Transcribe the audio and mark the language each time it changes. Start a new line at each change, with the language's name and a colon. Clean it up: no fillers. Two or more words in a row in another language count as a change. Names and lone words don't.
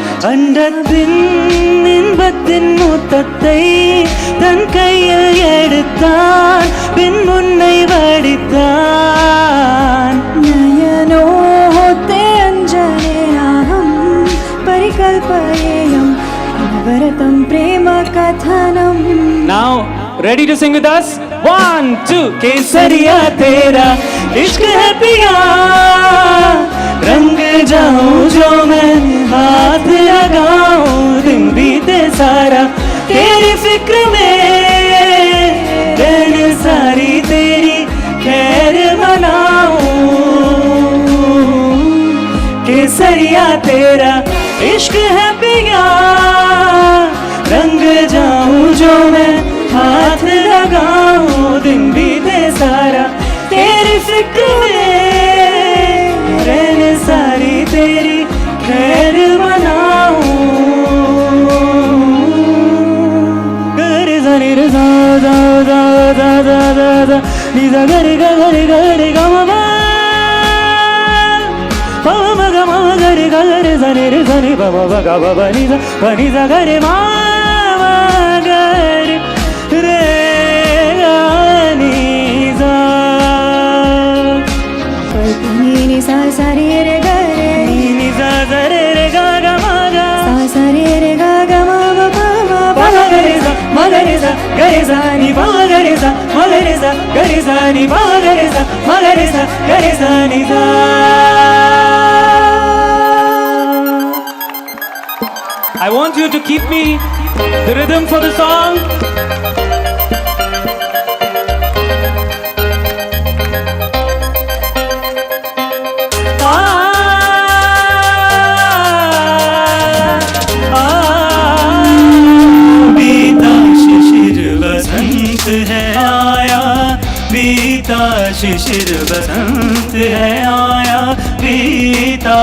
Tamil: அண்டத்தின் இன்பத்தின் மூத்தத்தை தன் கையில் எடுத்தான் பின் முன்னை வடித்தான்
Sanskrit: नयनोते अञ्जनेनाहं परिकल्पयेयम् अनवरतं प्रेमकथनम्
English: Now, ready to sing with us? 1, 2.
Hindi: केसरिया तेरा इश्क है पिया रंग जाऊं जो मैं हाथ लगाऊं दिन बीते सारा तेरी फिक्र में रहन सारी तेरी खैर मनाऊं केसरिया तेरा इश्क है पिया रंग जाऊं जो मैं हाथ लगाऊं दिन बीते सारा तेरी फिक्र में रहन सारी तेरी खैर मनाऊं गरे जरे रे सा सा सा सा सा सा सा नि सा गरे गा गरे गा गरे गा मा मा मा मा गा मा गरे गा गरे जरे रे जरे बा मा गा बा बा नि सा गरे मा मा गरे रे गा नि सा नि सा सा रे रे ग रे नि सा सा रे रे गा गा मा गा सा सा रे रे ग ग म म प म पा गा गरे सा मा गरे सा गरे सा नि पा गरे सा मा गरे सा गरे सा नि पा गरे सा मा गरे सा गरे सा नि सा
English: I want you to keep me the rhythm for the song.
Hindi: बीता शिशिर बसंत है आया बीता शिशिर बसंत है आया बीता